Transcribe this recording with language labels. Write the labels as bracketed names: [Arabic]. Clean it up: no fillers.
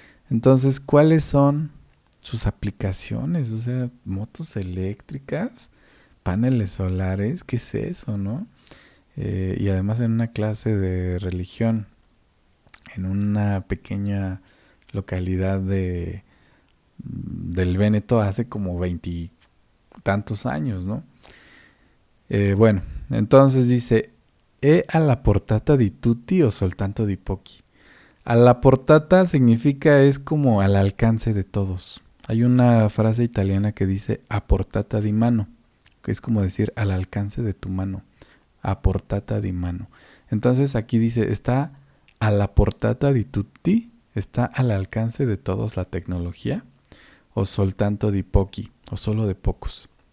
[Spanish] Entonces, ¿cuáles son sus aplicaciones? O sea, motos eléctricas, paneles solares, ¿qué es eso, no? Y además en una clase de religión, en una pequeña localidad del Véneto hace como 20 tantos años, ¿no? Bueno, entonces dice, [Italian] «E alla portata di tutti o soltanto di pochi». [Spanish] A la portata significa es como al alcance de todos. Hay una frase italiana que dice [Italian] a portata di mano, [Spanish] que es como decir al alcance de tu mano. [Italian] A portata di mano. [Spanish] Entonces aquí dice, está a [Italian] la portata di tutti, [Spanish] está al alcance de todos la tecnología, [Italian] o soltanto di pochi, [Spanish] o solo de pocos.